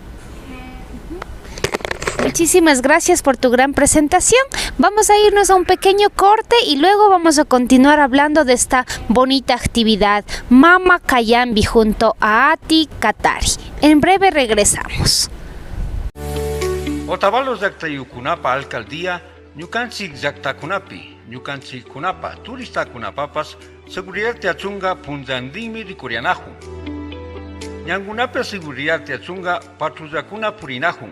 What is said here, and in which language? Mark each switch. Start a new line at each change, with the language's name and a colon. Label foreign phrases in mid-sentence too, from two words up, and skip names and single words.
Spanish: Muchísimas gracias por tu gran presentación. Vamos a irnos a un pequeño corte y luego vamos a continuar hablando de esta bonita actividad, Mama Kayambi, junto a Ati Katari. En breve regresamos.
Quechua: Otavalos llaqtayukunapa alcaldía ñukanchik llaqtakunapi ñukanchikkunapa turistakunapapas seguridad tiachunga punllantinmi rikurianajun. Ñankunapi seguridad tiachunga patrullakuna purinajun.